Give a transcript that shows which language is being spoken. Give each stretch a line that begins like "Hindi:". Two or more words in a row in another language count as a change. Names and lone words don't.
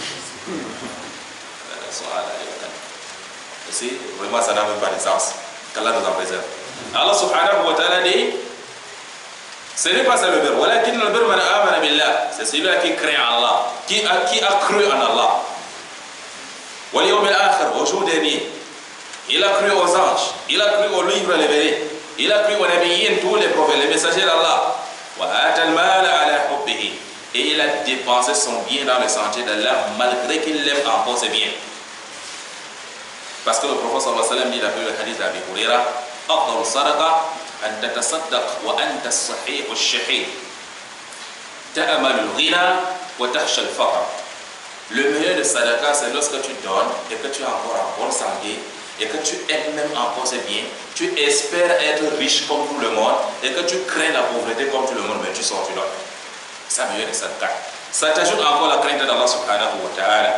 French: C'est vraiment ça n'a même pas de sens. Qu'Allah nous en préserve.
Arabic: الله سبحانه وتعالى
French: dit, ce n'est pas ça le birr. Walakin le birr
Arabic: من آمن بالله.
French: C'est celui-là qui craint Allah, qui a cru en Allah.
Arabic: واليوم الآخر,
French: au jour dernier. Il a cru aux anges, il a cru aux livres révélés, il a cru aux nabiyyin, tous les prophètes, les messagers d'Allah.
Arabic: وآتى المال على حبه.
French: Et il a dépensé son bien dans le sentier d'Allah malgré qu'il l'aime encore ses biens. Parce que le prophète
Arabic: صلى الله عليه وسلم
French: dit d'après le hadith d'Abi Huraira,
Arabic: أفضل صدقة أن تتصدق وأنت الصحيح الشحيح تأمل الغنى وتخشى الفقر.
French: Le meilleur de sadaqa, c'est lorsque tu donnes et que tu es encore en bonne santé et que tu aimes même encore ses biens, tu espères être riche comme tout le monde et que tu crains la pauvreté comme tout le monde, mais tu sors, tu donnes. C'est le meilleur de sadaqa. Ça t'ajoute encore la crainte d'
Arabic: الله سبحانه وتعالى.